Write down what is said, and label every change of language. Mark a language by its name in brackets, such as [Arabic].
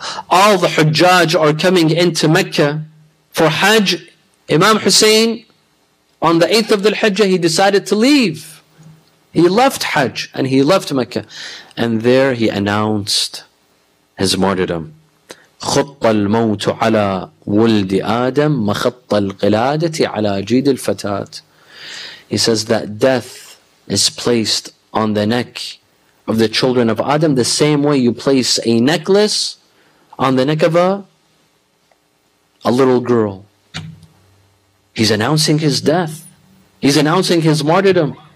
[English] All the Hujjaj are coming into Mecca for Hajj. Imam Hussain, on the 8th of the Hajj, he decided to leave. He left Hajj and he left Mecca. And there he announced his martyrdom. [Arabic] خط الموت على ولد آدم مخط القلادة على جيد الفتاة. [English] He says that death is placed on the neck of the children of Adam the same way you place a necklace on the neck of a little girl. He's announcing his death. He's announcing his martyrdom.